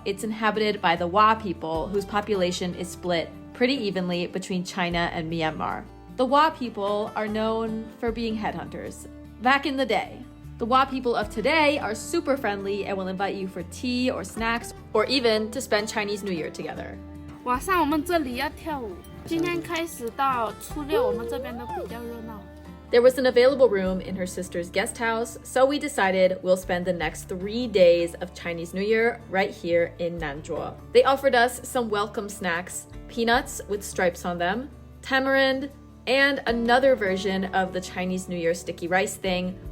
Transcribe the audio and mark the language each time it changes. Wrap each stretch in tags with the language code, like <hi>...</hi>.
<en>It's inhabited by the Wa people, whose population is split pretty evenly between China and Myanmar. The Wa people are known for being headhunters. Back in the day. The Wa people of today are super friendly and will invite you for tea or snacks, or even to spend Chinese New Year together.</en> <zh>晚上我们这里要跳舞，今天开始到初六，我们这边都比较热闹。</zh> <en>There was an available room in her sister's guest house, so we decided we'll spend the next 3 days of Chinese New Year right here in Nanjing. They offered us some welcome snacks, peanuts with stripes on them, tamarind, and another version of the Chinese New Year sticky rice thing.</en>